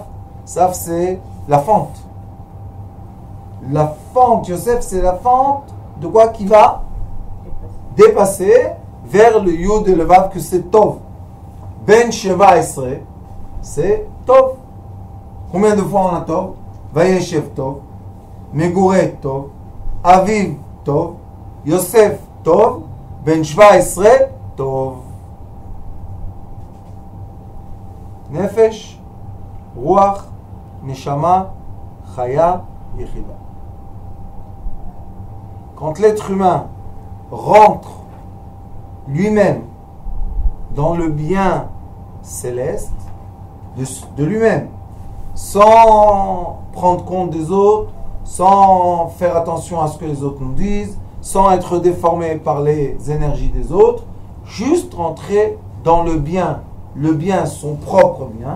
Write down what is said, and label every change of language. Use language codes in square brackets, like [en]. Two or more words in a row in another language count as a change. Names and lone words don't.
[fr] Saf, c'est la fente. La fente, Yosef, c'est la fente de quoi qui va dépasser vers le Yud et le Vav, que c'est Tov. [he] בן שבע עשרה, [fr] c'est Tov. Combien de fois on a Tov? [he] וישב טוב, מגורי טוב, אביו טוב, יוסף טוב, בן 17 טוב. נפש, רוח, נשמה, חיה, יחידה. [fr] Quand l'être humain rentre lui-même dans le bien céleste de lui-même, sans prendre compte des autres, sans faire attention à ce que les autres nous disent, sans être déformé par les énergies des autres, juste rentrer dans le bien, son propre bien.